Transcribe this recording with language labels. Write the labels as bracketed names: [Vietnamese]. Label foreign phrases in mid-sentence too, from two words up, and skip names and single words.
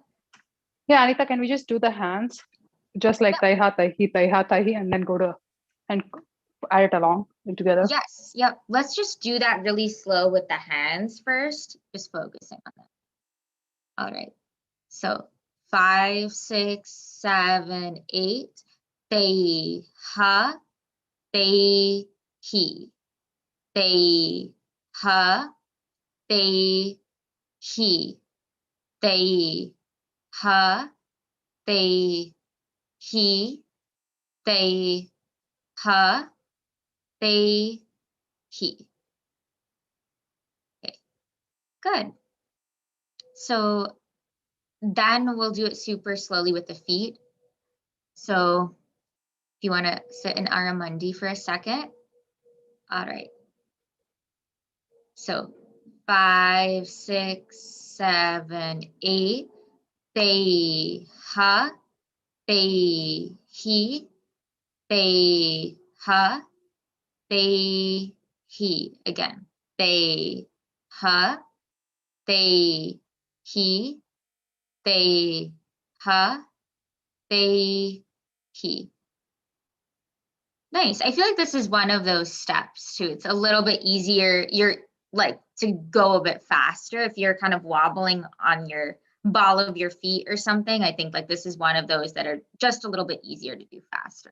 [English] Yeah, Anita, can we just do the hands? Just like taiha, taihi, and then go to, and add it along together. Yes, yep. Let's just do that really slow with the hands first, just focusing on that. All right, so 5, 6, 7, 8. Taiha, taihi, taiha, taihi, taiha, taihi, taiha, taihi. Okay, good. So then we'll do it super slowly with the feet. So if you want to sit in Aramundi for a second. All right. So 5, 6, 7, 8. Taiha, taihi, taiha, taihi. Again. Taiha, taihi, taiha, taihi. Nice. I feel like this is one of those steps too. It's a little bit easier. You're like to go a bit faster if you're kind of wobbling on your ball of your feet or something. I think like this is one of those that are just a little bit easier to do faster.